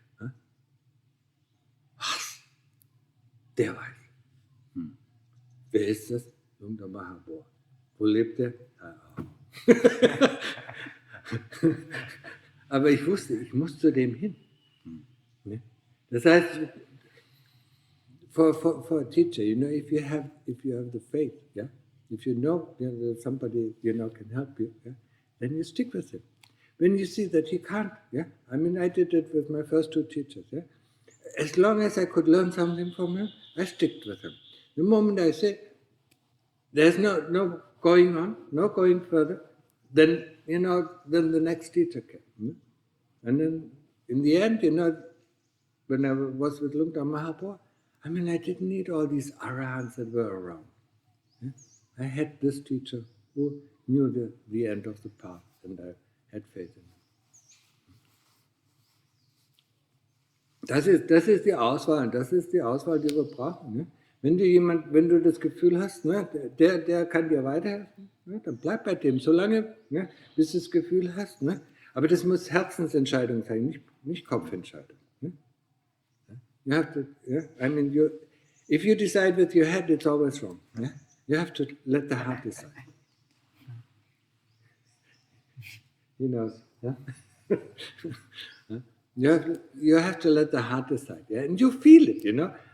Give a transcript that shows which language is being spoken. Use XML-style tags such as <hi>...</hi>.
<de>Ne? Was? Der weiß. Wer ist das? Lungta Mahabor. Wo lebt er? Aber ich wusste, ich muss zu dem hin. Ne? Das heißt,</de> <en>for a teacher, if you have the faith, yeah, if you know that somebody can help you, yeah, then you stick with him. When you see that he can't, yeah, I mean, I did it with my first 2 teachers, yeah. As long as I could learn something from him, I sticked with him. The moment I say there's no going on, no going further, then then the next teacher came, and then in the end, when I was with Lungta Mahabor, I mean, I didn't need all these Arahants that were around. Yeah? I had this teacher who knew the end of the path, and I had faith in him.</en> <de>Das ist die Auswahl, und das ist die Auswahl, die wir brauchen. Ne? Wenn du das Gefühl hast, ne, der kann dir weiterhelfen, ne, dann bleib bei dem, solange, ne, bis du das Gefühl hast. Ne? Aber das muss Herzensentscheidung sein, nicht Kopfentscheidung.</de> <en>Ne? You have to, yeah? I mean, if you decide with your head, it's always wrong. Yeah? You have to let the heart decide. He knows. Yeah? You have to let the heart decide, yeah? And you feel it, you know.</en>